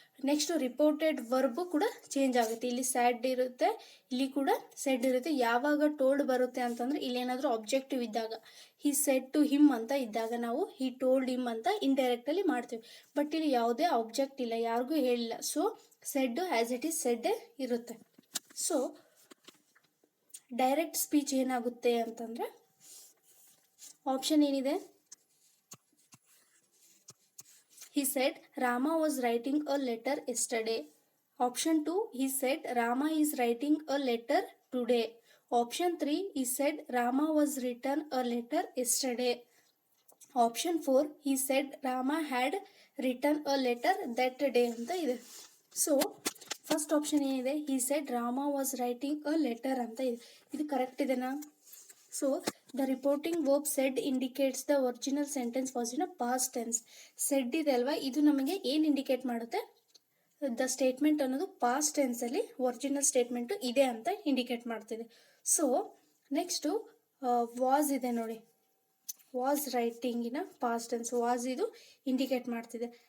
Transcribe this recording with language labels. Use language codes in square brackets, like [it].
[kn] Next reported verb ಕೂಡ change ಆಗುತ್ತೆ. ಇಲ್ಲಿ ಸ್ಯಾಡ್ ಇರುತ್ತೆ, ಇಲ್ಲಿ ಕೂಡ ಸೆಡ್ ಇರುತ್ತೆ. ಯಾವಾಗ ಟೋಲ್ಡ್ ಬರುತ್ತೆ ಅಂತಂದ್ರೆ ಇಲ್ಲಿ ಏನಾದರೂ ಆಬ್ಜೆಕ್ಟಿವ್ ಇದ್ದಾಗ, [en] he said to him [kn] ಅಂತ ಇದ್ದಾಗ ನಾವು [en] he told him [kn] ಅಂತ ಇಂಡೈರೆಕ್ಟ್ ಅಲ್ಲಿ ಮಾಡ್ತೀವಿ. ಬಟ್ ಇಲ್ಲಿ ಯಾವುದೇ ಆಬ್ಜೆಕ್ಟ್ ಇಲ್ಲ, ಯಾರಿಗೂ ಹೇಳಿಲ್ಲ. [en] So said as it is said ಇರುತ್ತೆ. [kn] ಸೊ ಡೈರೆಕ್ಟ್ ಸ್ಪೀಚ್ ಏನಾಗುತ್ತೆ ಅಂತಂದ್ರೆ ಆಪ್ಷನ್ ಏನಿದೆ, [en] he said Rama was writing a letter yesterday. Option 2, he said Rama is writing a letter today. Option 3, he said Rama was written a letter yesterday. Option 4, he said Rama had written a letter that day [kn] ಅಂತ ಇದೆ. So first option ಏನಿದೆ, [en] he said Rama was writing a letter [kn] ಅಂತ ಇದೆ. ಇದು correct ಇದೆನಾ? [en] So the reporting verb said indicates the original sentence was in a past tense. [kn] Shed ಇದೆ ಅಲ್ವಾ, ಇದು ನಮಗೆ ಏನು ಇಂಡಿಕೇಟ್ ಮಾಡುತ್ತೆ? ದ ಸ್ಟೇಟ್ಮೆಂಟ್ ಅನ್ನೋದು ಪಾಸ್ಟ್ ಟೆನ್ಸಲ್ಲಿ ಒರಿಜಿನಲ್ ಸ್ಟೇಟ್ಮೆಂಟು ಇದೆ ಅಂತ ಇಂಡಿಕೇಟ್ ಮಾಡ್ತಿದೆ. ಸೊ ನೆಕ್ಸ್ಟು ವಾಸ್ ಇದೆ ನೋಡಿ, ವಾಸ್ ರೈಟಿಂಗಿನ ಪಾಸ್ಟ್ ಟೆನ್ಸ್, ವಾಸ್ ಇದು ಇಂಡಿಕೇಟ್ ಮಾಡ್ತಿದೆ.